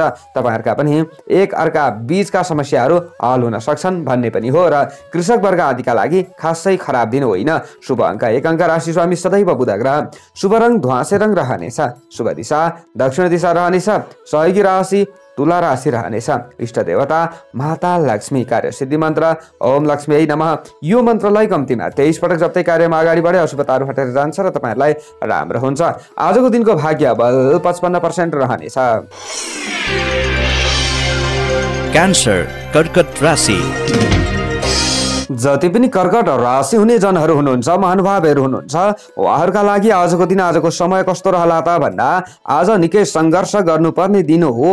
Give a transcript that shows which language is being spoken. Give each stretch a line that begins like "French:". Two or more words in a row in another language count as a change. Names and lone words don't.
Nepali: तपाईहरुका पनि एक अर्का बीचका समस्याहरू हल हुन सक्छन् भन्ने पनि हो र कृषक वर्ग आदिका लागि खासै खराब दिन होइन। शुभ अङ्क 1 अङ्क। राशि स्वामी सदैव बुध ग्रह। शुभ रङ ध्वाँसे रङ रहनेछ। शुभ दिशा दक्षिण दिशा रहनेछ। सहयोगी राशि तुला राशि रहनेछ। इष्ट देवता माता लक्ष्मी। कार्यसिद्धि मन्त्र
Sanskrit: ओम लक्ष्मी नमः।
Nepali: यो मन्त्रलाई कम्तीमा 23 पटक जप्दै कार्यमा अगाडि बढे अशुभताहरू हटेर जान्छ र तपाईहरुलाई राम्रो हुन्छ। आजको दिनको भाग्य बल 55% रहनेछ। क्यान्सर कर्कट राशि। जति पनि कर्कट राशि हुने जनहरू हुनुहुन्छ, महानुभावहरू हुनुहुन्छ, उहाँहरूका लागि आजको दिन आजको समय कस्तो रहला त भन्दा आज निकै सङ्घर्ष गर्नुपर्ने दिन हो।